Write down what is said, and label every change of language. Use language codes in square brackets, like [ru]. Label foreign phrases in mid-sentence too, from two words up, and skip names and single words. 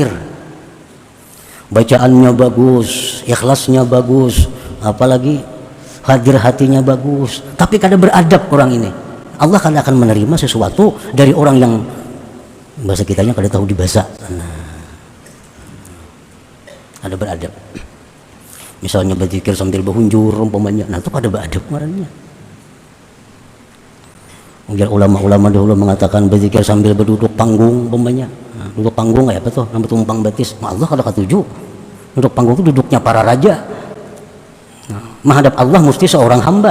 [bjn] Bacaannya bagus, ikhlasnya bagus, apalagi hadir hatinya bagus, tapi kada beradab orang ini. Allah kada akan menerima sesuatu dari orang yang bahasa kitanya kada tahu dibahasa. [id] Nah, ada beradab. [bjn] Misalnya berzikir sambil berhunjur umpamanya, nah itu kada beradab ngarannya. [id] Mungkin ulama-ulama dahulu mengatakan berzikir sambil berduduk panggung umpamanya. [bjn] Nah, duduk panggung kayak apa tuh? Namanya tumpang batis. Allah kada ketujuh. [id] Duduk panggung itu duduknya para raja. Nah, menghadap Allah mesti seorang hamba.